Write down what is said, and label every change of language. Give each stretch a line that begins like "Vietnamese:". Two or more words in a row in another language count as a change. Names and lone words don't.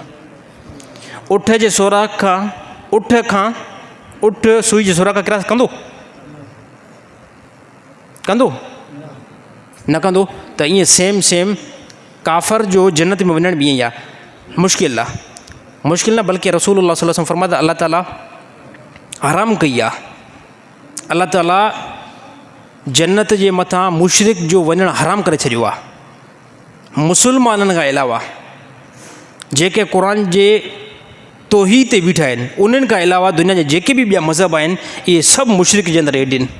Sindhi: उठ जे सोराख़ खां, उठ सुई जे सोराख़ खां क्रॉस कंदो न कंदो? त ईअं सेम काफ़र जो जन्नत में वञण बि ईअं ई आहे, मुश्किल आहे। मुश्किल न, बल्कि रसूलुल्लाह
Arabic: صلى الله عليه وسلم
Sindhi: फरमाता अल्लाह ताला हराम कई आहे। अल्लाह ताला जन्नत जे मथां मुशरिक जो वञणु हराम करे छॾियो आहे। मुस्लमाननि खां अलावा जेके क़ुरान जे तौहीद ते बीठा आहिनि, उन्हनि खां अलावा दुनिया जा जेके बि ॿिया मज़हब आहिनि, इहे सभु मुशरिक जे अंदरि एड आहिनि।